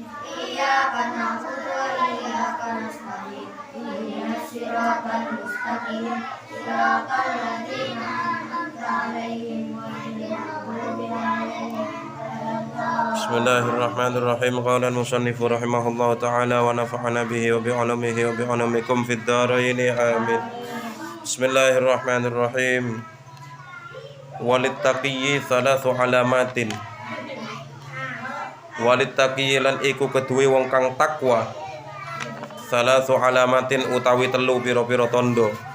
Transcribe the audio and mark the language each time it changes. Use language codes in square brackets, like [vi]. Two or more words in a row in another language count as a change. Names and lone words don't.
[ar] إياك نعبد وإياك نستعين. اهدنا الصراط المستقيم صراط الذين أنعمت عليهم غير المغضوب عليهم. Bismillahirrahmanirrahim. قال المصنف رحمه الله تعالى ونفعنا به وبعلومه وبعلومكم في الدارين آمين. بسم الله الرحمن الرحيم وللتقي ثلاث علامات. [jv] Walittaqiyyi lan iku keduwe wong kang takwa. [ar] ثلاث علامات [jv] utawi telu pira-pira tandha.